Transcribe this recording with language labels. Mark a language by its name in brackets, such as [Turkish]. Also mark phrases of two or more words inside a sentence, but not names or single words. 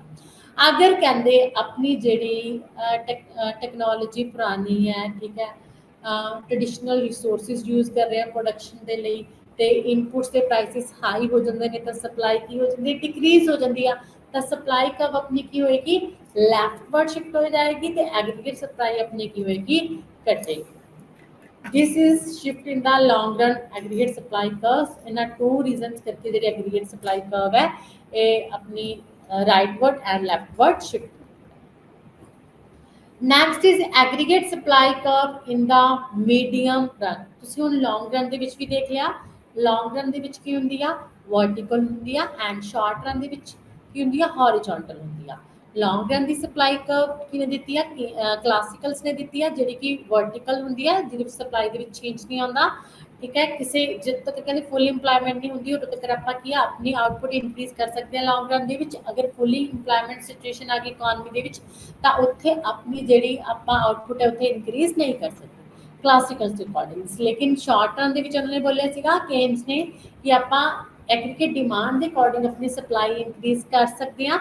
[Punjabi] ਅਗਰ ਕਹਿੰਦੇ ਆਪਣੀ ਜਿਹੜੀ ਟੈਕਨੋਲੋਜੀ ਪੁਰਾਣੀ ਹੈ, ਠੀਕ ਹੈ, [English] traditional resources use [Punjabi] ਕਰ ਰਹੇ ਆ ਪ੍ਰੋਡਕਸ਼ਨ ਦੇ ਲਈ ਤੇ ਇਨਪੁਟਸ ਦੇ [English] prices high [Punjabi] ਹੋ ਜਾਂਦੇ ਨੇ ਤਾਂ ਸਪਲਾਈ ਕੀ ਹੋ ਜਾਂਦੀ ਹੈ ਡਿਕਰੀਜ਼ ਹੋ ਜਾਂਦੀ ਆ। ਤਾਂ [English] supply curve [Punjabi] ਆਪਣੀ ਕੀ ਹੋਏਗੀ [English] left ward shift [Punjabi] ਹੋ ਜਾਏਗੀ ਤੇ [English] aggregate supply [Punjabi] ਆਪਣੀ ਕੀ ਹੋਏਗੀ ਘਟੇਗੀ। [English] This is shift in the long run aggregate supply curves. ਇਹਨਾਂ two reasons ਕਰਕੇ ਜਿਹੜੀ aggregate supply curve [Punjabi] ਹੈ ਇਹ ਆਪਣੀ [English] rightward and leftward shift। Next is aggregate supply curve in the medium run। [Punjabi] ਤੁਸੀਂ ਹੁਣ [English] long run [Punjabi] ਦੇ ਵਿੱਚ ਵੀ ਦੇਖ ਲਿਆ, [English] long run [Punjabi] ਦੇ ਵਿੱਚ ਕੀ ਹੁੰਦੀ ਆ vertical ਹੁੰਦੀ ਆ and [English] short run [Punjabi] ਦੇ ਵਿੱਚ ਕੀ ਹੁੰਦੀ ਆ horizontal ਹੁੰਦੀ ਆ। [English] long run [Punjabi] ਦੀ [English] supply curve [Punjabi] ਕਿਹਨੇ ਦਿੱਤੀ ਆ ਕਲਾਸੀਕਲਸ ਨੇ ਦਿੱਤੀ ਆ ਜਿਹੜੀ ਕਿ ਵਰਟੀਕਲ ਹੁੰਦੀ ਆ ਜਿਹਦੇ ਵਿੱਚ ਸਪਲਾਈ ਦੇ ਵਿੱਚ ਚੇਂਜ ਨਹੀਂ ਆਉਂਦਾ। [Hindi] ठीक है। किसी जब तक कहते [English] full employment [Hindi] नहीं होंगी [Punjabi] उਦੋਂ तक ਆਪਾਂ ਕੀ ਆ ਆਪਣੀ [English] output increase [Punjabi] ਕਰ ਸਕਦੇ ਹਾਂ [English] long run [Punjabi] ਦੇ ਵਿੱਚ। ਅਗਰ [English] fully employment situation [Punjabi] ਆ ਗਈ ਇਕਨੋਮੀ ਦੇ ਵਿੱਚ ਤਾਂ ਉੱਥੇ ਆਪਣੀ ਜਿਹੜੀ ਆਪਾਂ ਆਊਟਪੁੱਟ ਹੈ ਉੱਥੇ ਇਨਕਰੀਜ਼ ਨਹੀਂ ਕਰ ਸਕਦੇ ਕਲਾਸੀਕਲ ਦੇ ਅਕੋਰਡਿੰਗ। ਲੇਕਿਨ [English] short run [Punjabi] ਦੇ ਵਿੱਚ ਉਹਨਾਂ ਨੇ ਬੋਲਿਆ ਸੀਗਾ ਕੇਨਸ ਨੇ ਕਿ ਆਪਾਂ [English] aggregate demand [Punjabi] ਦੇ ਅਕੋਰਡਿੰਗ ਆਪਣੀ [English] supply increase [Punjabi] ਕਰ ਸਕਦੇ ਹਾਂ।